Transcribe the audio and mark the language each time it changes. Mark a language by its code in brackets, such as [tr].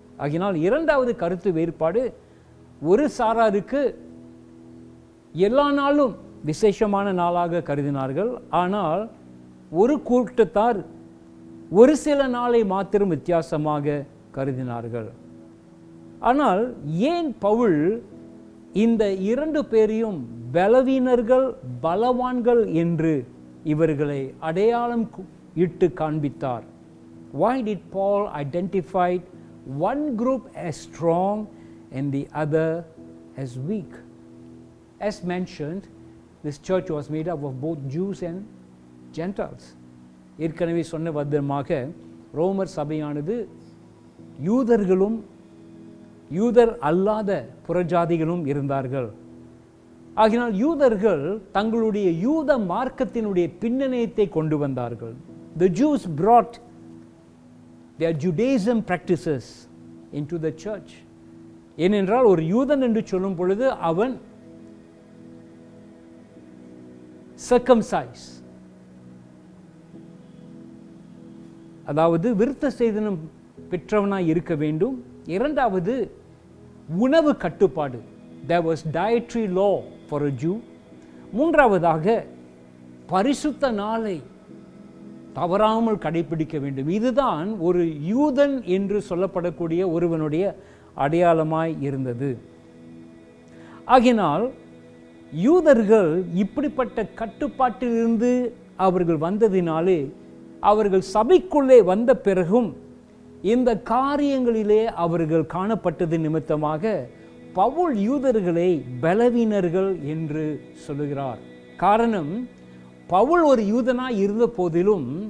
[ta] ஆகினால் 2வது கருத்து வேறுபாடு, ஒரு சாராருக்கு எல்லா நாளும் விசேஷமான நாளாக கருதினார்கள், ஆனால் ஒரு கூட்டத்தார் ஒரு சில நாளை மாத்திரம் வித்தியாசமாக கருதினார்கள். ஆனால் ஏன் பவுல் இந்த 2 பேரையும் பலவீனர்கள் பலவான்கள் என்று இவர்களை அடையாளம் இட்டு காண்பித்தார்? [en] Why did Paul identify one group as strong and the other as weak? As mentioned, this church was made up of both Jews and Gentiles. [ta] ஏற்கனவே சொன்ன விதமாக ரோமர் சபையானது யூதர்களும் யூதர் அல்லாத புறஜாதிகளும் இருந்தார்கள். ஆகினால் யூதர்கள் தங்களுடைய யூத மார்க்கத்தினுடைய பின்னணியத்தை கொண்டு வந்தார்கள். [en] The Jews brought their Judaism practices into the church. [ta] ஏனென்றால் ஒரு யூதன் என்று சொல்லும் பொழுது அவன் circumcised, அதாவது விருத்த சேதனம் பெற்றவனாய் இருக்க வேண்டும். 2வது உணவு கட்டுப்பாடு, [en] there was dietary law for a Jew. [ta] 3வதாக பரிசுத்த நாளை தவறாமல் கடைபிடிக்க வேண்டும். இதுதான் ஒரு யூதன் என்று சொல்லப்படக்கூடிய ஒருவனுடைய அடையாளமாய் இருந்தது. ஆகினால் யூதர்கள் இப்படிப்பட்ட கட்டுப்பாட்டிலிருந்து அவர்கள் வந்ததினாலே அவர்கள் சபைக்குள்ளே வந்த பிறகும் இந்த காரியங்களிலே அவர்கள் காணப்பட்டது நிமித்தமாக பவுல் யூதர்களை பலவீனர்கள் என்று சொல்லுகிறார். காரணம், பவுல் ஒரு யூதனாய் இருந்த போதிலும்